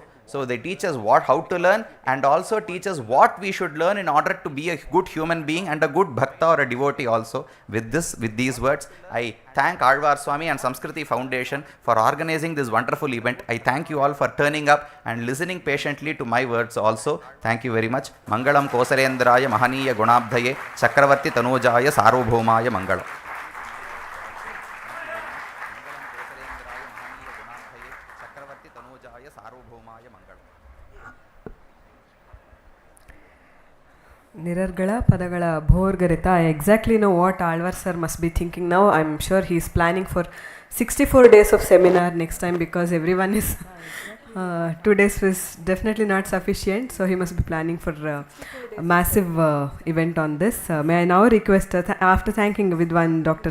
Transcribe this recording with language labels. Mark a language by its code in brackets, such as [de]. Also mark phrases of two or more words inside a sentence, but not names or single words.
[en] So they teach us how to learn, and also teach us what we should learn in order to be a good human being and a good bhakta or a devotee also. With these words, I thank Alvar Swami and Samskriti Foundation for organizing this wonderful event. I thank you all for turning up and listening patiently to my words also. Thank you very much. [sa] मङ्गलं कोसरेन्द्राय महनीय गुणाब्धये चक्रवर्ति तनूजाय सार्वभौमाय मङ्गलम्. Nirargala Padagala Bhorgarita. [en] I exactly know what Alvar sir must be thinking now. I'm sure he's planning for 64 days of seminar next time, because everyone is 2 days was definitely not sufficient, so he must be planning for a massive event on this. May I now request, after thanking Vidwan Dr.